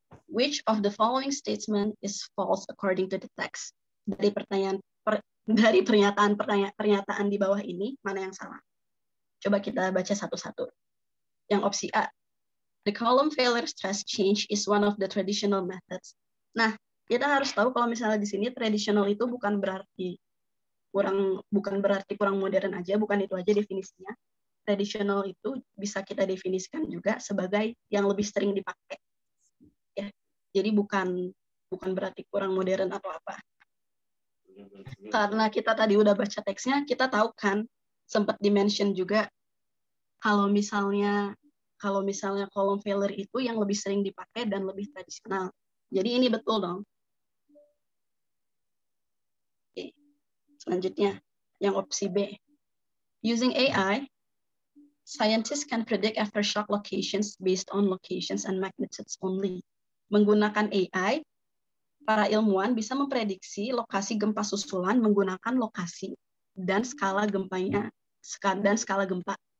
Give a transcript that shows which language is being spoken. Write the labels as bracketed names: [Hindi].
[English] Which of the following statement is false according to the text? [Indonesian] Dari pernyataan di bawah ini, mana yang salah? Coba kita baca satu-satu. Yang opsi A, [English] the column failure stress change is one of the traditional methods. [Indonesian] Nah, kita harus tahu kalau misalnya di sini traditional itu bukan berarti kurang modern aja, bukan itu aja definisinya. Traditional itu bisa kita definisikan juga sebagai yang lebih sering dipakai. Ya. Jadi bukan berarti kurang modern atau apa. Karena kita tadi udah baca teksnya, kita tahu kan sempat di-mention juga kalau misalnya column failure itu yang lebih sering dipakai dan lebih tradisional. Jadi ini betul dong. Oke. Selanjutnya, yang opsi B. [English] Using AI, scientists can predict aftershock locations based on locations and magnitudes only. [Indonesian] Menggunakan AI, para ilmuwan bisa memprediksi lokasi gempa susulan menggunakan lokasi dan skala gempanya dan skala gempa.